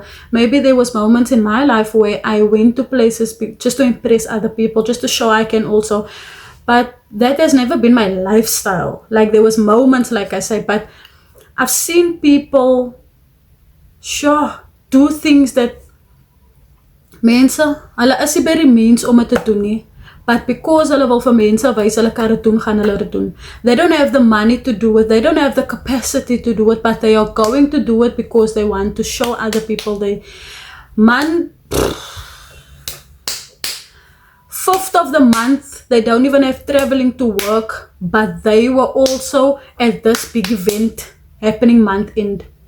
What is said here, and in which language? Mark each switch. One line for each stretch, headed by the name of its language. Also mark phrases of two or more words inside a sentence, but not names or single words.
English: Maybe there was moments in my life where I went to places just to impress other people, just to show I can also. But that has never been my lifestyle. Like, there was moments, like I say, but I've seen people do things that
Afrikaans: mense, hulle is nie by die mens om dit te doen nie,
English: but because
Afrikaans: hulle wil vir mense wys hulle kan dit doen, gaan hulle dit doen.
English: They don't have the money to do it, they don't have the capacity to do it, but they are going to do it because they want to show other people they, man, 5th of the month, they don't even have traveling to work, but they were also at this big event happening month end.